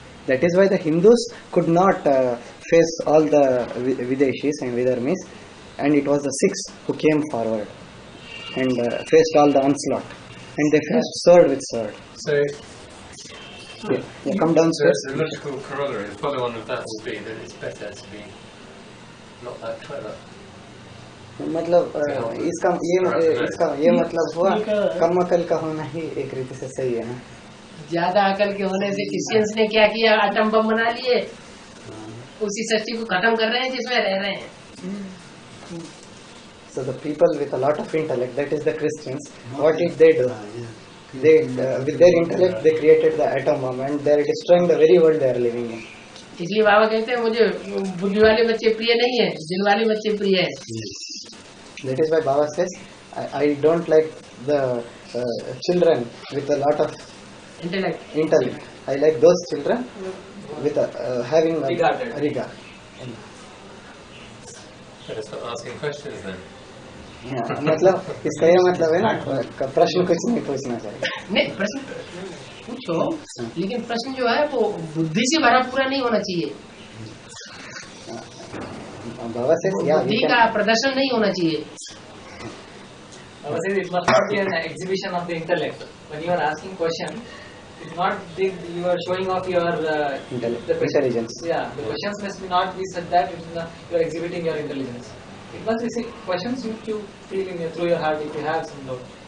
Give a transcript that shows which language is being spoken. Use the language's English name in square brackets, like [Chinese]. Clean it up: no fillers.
[English] That is why the Hindus could not face all the Videshis and Vidharmis, and it was the Sikhs who came forward and faced all the onslaught, and they faced sword with sword. So, Come downstairs. the logical corollary, the follow on of that will be that it's better to be not that clever. [Hindi] मतलब इसका ये मतलब हुआ कम अकल का होना ही एक रीति से सही है ना। ज्यादा अकल के होने से क्रिश्चियंस ने क्या किया, आटम बम बना लिए, उसी सृष्टि को खत्म कर रहे हैं जिसमें रह रहे हैं। [English] So the people with a lot of intellect, that is the Christians, what did they do? They with their intellect they created the atom bomb and they are destroying the very world they are living in. [Hindi] इसलिए बाबा कहते हैं मुझे बुद्धि वाले बच्चे प्रिय नहीं है, दिल वाले बच्चे प्रिय है। [English] That is why Baba says, I don't like the children with a lot of intellect. I like those children with having regard. Better start asking questions then. [Hindi] मतलब इसका ये मतलब है ना, प्रश्न कुछ नहीं पूछना चाहिए। नहीं, प्रश्न पूछो, लेकिन प्रश्न जो है वो बुद्धि से भरा पूरा नहीं होना चाहिए। [English] Baba says, [Hindi] बुद्धि का प्रदर्शन नहीं होना चाहिए। [English] Baba says it must not be an exhibition of the intellect. When you are asking question, it's not you are showing off your intelligence. Yeah, the questions must be not be said that you are exhibiting your intelligence. It must be questions which you feel in through your heart if you have some doubt.